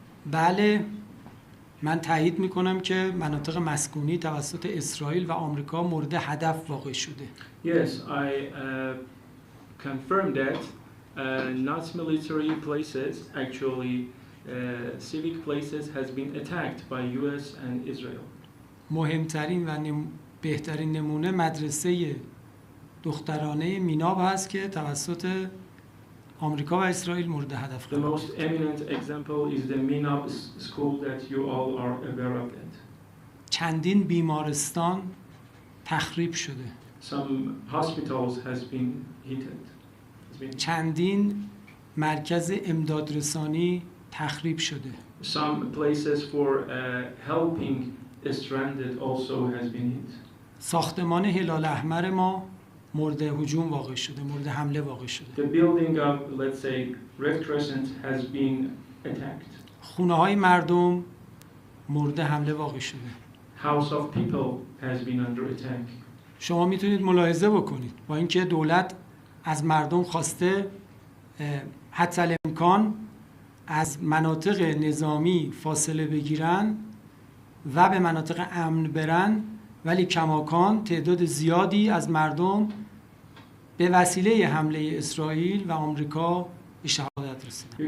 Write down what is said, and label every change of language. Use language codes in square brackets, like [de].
[fa] بله، من تایید میکنم که مناطق مسکونی توسط اسرائیل و آمریکا مورد هدف واقع شده. [en] Yes, I confirm that not military places, actually civic places has been attacked by US and Israel. [fa] مهمترین و بهترین نمونه مدرسه دخترانه میناب هست که توسط آمریکا و اسرائیل مورد هدف [en] The [fa] قرار [en] most eminent example is the Minab school that you all are aware of it. [fa] چندین بیمارستان تخریب شده. [en] Some hospitals has been hit. [fa] چندین مرکز امدادرسانی تخریب شده. [en] Some places for helping stranded also has been hit. [fa] ساختمان هلال احمر ما مورد هجوم واقع شده، مورد حمله واقع شده. [en] The building of, let's say, Red Crescent has been attacked. [fa] خونه های مردم مورد حمله واقع شده. [en] House of people has been under attack. [fa] شما میتونید ملاحظه بکنید با اینکه دولت از مردم خواسته حتی الامکان از مناطق نظامی فاصله بگیرن و به مناطق امن برن، ولی کماکان تعداد زیادی از مردم به وسیله حمله اسرائیل و آمریکا به شهادت رسیدن.